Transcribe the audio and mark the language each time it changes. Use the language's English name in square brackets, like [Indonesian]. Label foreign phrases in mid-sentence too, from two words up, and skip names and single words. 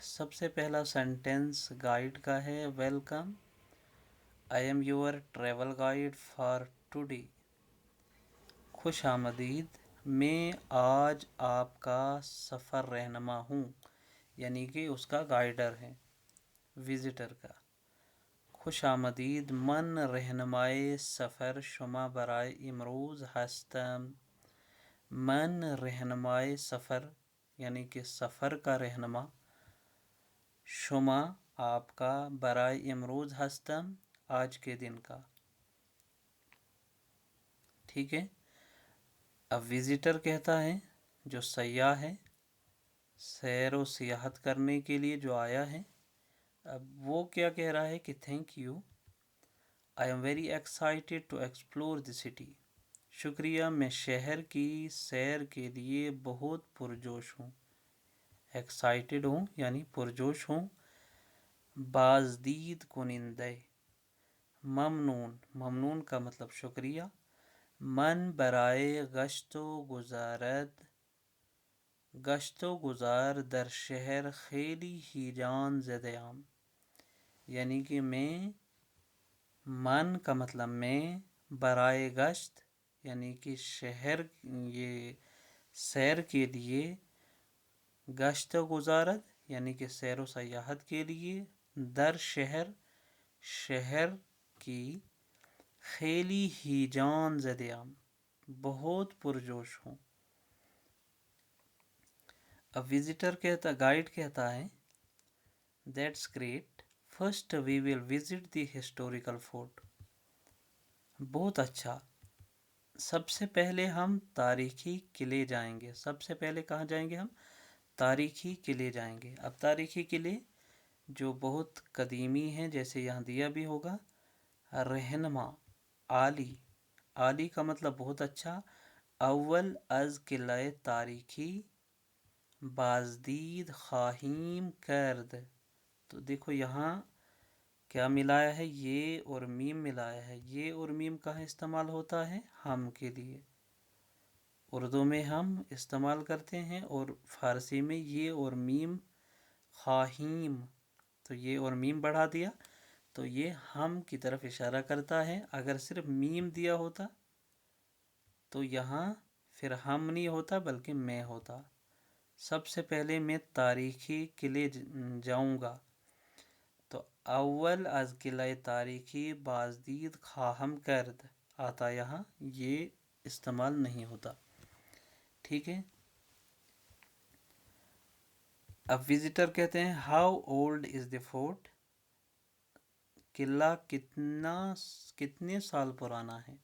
[Urdu] سب سے پہلا سینٹنس گائیڈ کا ہے، [English] Welcome, I am your travel guide for today. [Urdu] خوش آمدید، میں آج آپ کا سفر رہنما ہوں، یعنی کہ اس کا گائیڈر ہے، وزٹر کا۔ [Persian] خوش آمدید، من رہنمائے سفر شما برائے امروز ہستم۔ من رہنمائے سفر [Urdu] یعنی کہ سفر کا رہنما، شما آپ کا، [Persian] برائے امروز ہستم [Urdu] آج کے دن کا۔ ٹھیک ہے۔ اب وزٹر کہتا ہے جو سیاح ہے، سیر و سیاحت کرنے کے لیے جو آیا ہے، اب وہ کیا کہہ رہا ہے کہ [English] Thank you, I am very excited to explore the city. [Urdu] شکریہ، میں شہر کی سیر کے لیے بہت پرجوش ہوں۔ ایکسائٹیڈ ہوں یعنی پرجوش ہوں۔ [Persian] بازدید کنندے، ممنون، [Urdu] ممنون کا مطلب شکریہ۔ [Persian] من برائے گشت و گزارد، گشت و گزار در شہر خیلی ہیجان [Urdu] زدہام، یعنی کہ میں، من کا مطلب میں، [Persian] برائے گشت [Urdu] یعنی کہ شہر، یہ سیر کے لیے، [Persian] گشت و گزارت [Urdu] یعنی کہ سیر و سیاحت کے لیے، [Persian] در شہر، [Urdu] شہر کی، [Persian] خیلی ہیجان زدہام، [Urdu] بہت پرجوش ہوں۔ اب وزٹر کہتا، گائیڈ کہتا ہے [English] That's great, first we will visit the historical fort. [Urdu] بہت اچھا، سب سے پہلے ہم تاریخی قلعے جائیں گے۔ سب سے پہلے کہاں جائیں گے ہم؟ تاریخی قلعے جائیں گے۔ اب تاریخی قلعے جو بہت قدیمی ہیں، جیسے یہاں دیا بھی ہوگا، رہنما، عالی، عالی کا مطلب بہت اچھا۔ [Persian] اول از قلعہ تاریخی بازدید خواہیم کرد۔ [Urdu] تو دیکھو یہاں کیا ملایا ہے، یہ اور میم ملایا ہے۔ یہ اور میم کہاں استعمال ہوتا ہے؟ ہم کے لیے۔ اردو میں ہم استعمال کرتے ہیں اور فارسی میں یہ اور میم، خواہیم، تو یہ اور میم بڑھا دیا تو یہ ہم کی طرف اشارہ کرتا ہے۔ اگر صرف میم دیا ہوتا تو یہاں پھر ہم نہیں ہوتا بلکہ میں ہوتا۔ سب سے پہلے میں تاریخی قلعے جاؤں گا، تو [Persian] اول از قلعہ تاریخی بازدید خواہم کرد [Urdu] آتا، یہاں یہ استعمال نہیں ہوتا۔ ٹھیک ہے۔ اب وزٹر کہتے ہیں [English] How old is the fort, [Urdu] قلعہ کتنے سال پرانا ہے۔